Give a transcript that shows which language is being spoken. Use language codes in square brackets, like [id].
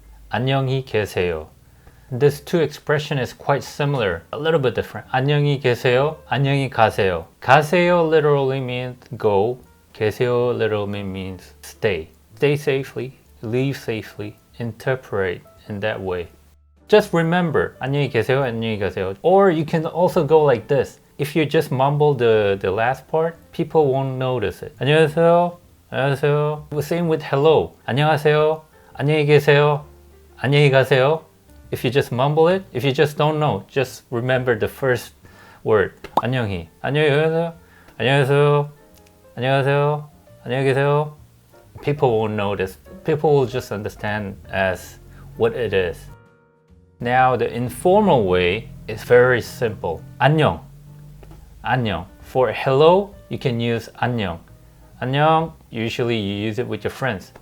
[ko] 안녕히 계세요. [en] This two expression is quite similar, a little bit different. [ko] 안녕히 계세요. 안녕히 가세요. [en] 가세요 literally means go. 계세요 literally means stay. Stay safely, leave safely, interpret in that way. Just remember, [ko] 안녕히 계세요, 안녕히 가세요. [en] Or you can also go like this. If you just mumble the last part, people won't notice it. [ko] 안녕하세요, 안녕하세요. [en] Same with hello. [ko] 안녕하세요, 안녕히 계세요, 안녕히 가세요. [en] If you just mumble it, if you just don't know, just remember the first word. [ko] 안녕히. 안녕히 계세요, 안녕하세요, 안녕하세요, 안녕히 계세요. [en] People won't notice. People will just understand as what it is. Now the informal way is very simple. [ko] 안녕. 안녕. [en] For hello, you can use 안녕. [ko] 안녕. [en] Usually you use it with your friends.